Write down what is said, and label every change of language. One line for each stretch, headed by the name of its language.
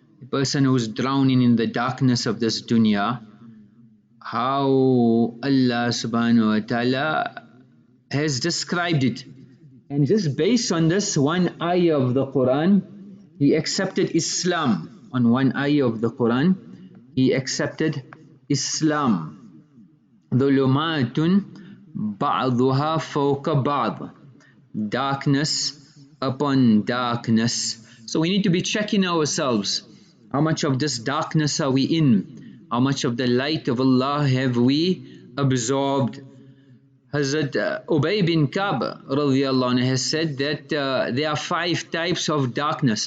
English: A person who is drowning in the darkness of this dunya, how Allah subhanahu wa ta'ala has described it. And just based on this one ayah of the Quran, he accepted Islam. On one ayah of the Quran, he accepted Islam.
Arabic: ظُلُمَاتٌ بَعْضُهَا فَوْقَ بَعْضٍ,
English: darkness upon darkness. So we need to be checking ourselves. How much of this darkness are we in? How much of the light of Allah have we absorbed? Hazrat Ubay bin Ka radiallahu anhu has said that there are 5 types of darkness.